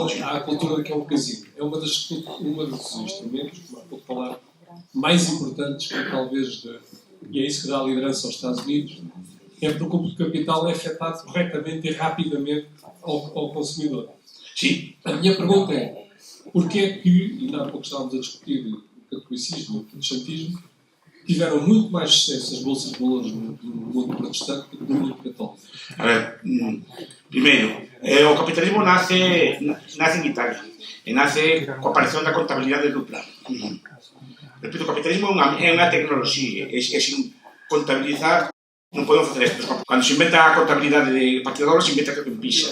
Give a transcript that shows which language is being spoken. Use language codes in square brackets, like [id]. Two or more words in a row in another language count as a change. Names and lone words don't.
[pt] Há a cultura de que é um casino. É um dos instrumentos, como há pouco falar, mais importantes, que talvez, e é isso que dá a liderança aos Estados Unidos, é porque o capital é afetado corretamente e rapidamente ao consumidor. Sim. A minha pergunta é, porquê é que, ainda há pouco estávamos a discutir o catolicismo e o protestantismo, tiveram muito mais sucesso as bolsas de valores no mundo protestante do que no mundo católico? [gl] A ver, primeiro, o capitalismo nace en Italia e nace coa aparición da contabilidade dupla. Repito, o capitalismo é unha tecnoloxía e sin contabilizar non podemos facer isto. Cando se inventa a contabilidade de partidadores, se inventa que en Pisa.